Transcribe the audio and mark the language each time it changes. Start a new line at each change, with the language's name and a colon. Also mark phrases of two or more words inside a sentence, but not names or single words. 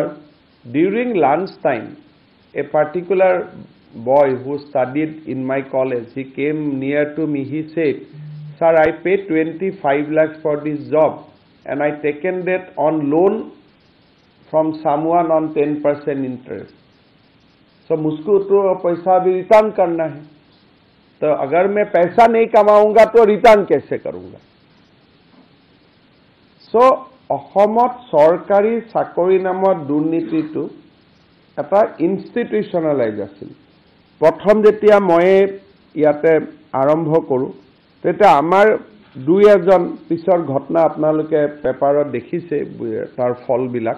English: During lunch time, a particular boy who studied in my college, he came near to me, he said, sir, I paid 25 lakhs for this job and I taken that on loan from someone on 10% interest.
Hindi: So मुझको तो पैसा भी रिटर्न करना है, तो अगर मैं पैसा नहीं कमाऊंगा तो रिटर्न कैसे करूंगा?
Assamese: So অসমত চৰকাৰী চাকৰি নামৰ দুৰ্নীতিটো এটা ইনষ্টিটিউচনেলাইজ আছিল। প্ৰথম যেতিয়া মই ইয়াতে আৰম্ভ কৰোঁ তেতিয়া আমাৰ দুই এজন পিছৰ ঘটনা আপোনালোকে পেপাৰত দেখিছে তাৰ ফলবিলাক।